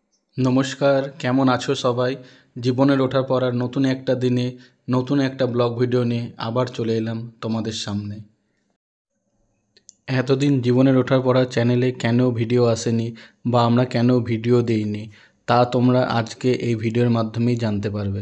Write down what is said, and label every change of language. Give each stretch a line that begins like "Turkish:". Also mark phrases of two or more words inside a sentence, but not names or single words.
Bangla: নমস্কার কেমন আছো সবাই জীবনের ওঠার পড়ার নতুন একটা দিনে নতুন একটা ব্লগ ভিডিও নিয়ে আবার চলে এলাম তোমাদের সামনে। এতদিন জীবনের ওঠার পড়ার চ্যানেলে কেন ভিডিও আসেনি বা আমরা কেন ভিডিও দেইনি তা তোমরা আজকে এই ভিডিওর মাধ্যমেই জানতে পারবে।